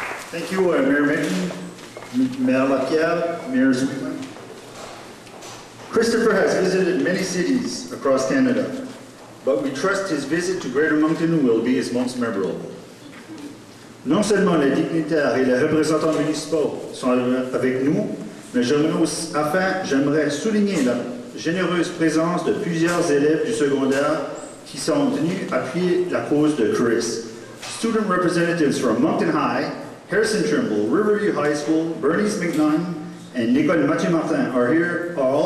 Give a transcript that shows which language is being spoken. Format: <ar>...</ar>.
<en>Thank you, Mayor Minton, Mayor Lapierre, Mayor Zuckman. Kristopher has visited many cities across Canada, but we trust his visit to Greater Moncton will be his most memorable.</en> <fr>Non seulement les dignitaires et les représentants municipaux sont avec nous, mais j'aimerais souligner la généreuse présence de plusieurs élèves du secondaire qui sont venus appuyer la cause de Kris'S.</fr> <en>Student representatives from Moncton High, Harrison Trimble, Riverview High School, Bernice McNunn, and Nicole Mathieu Martin are all here in support of organ and tissue donation.</en>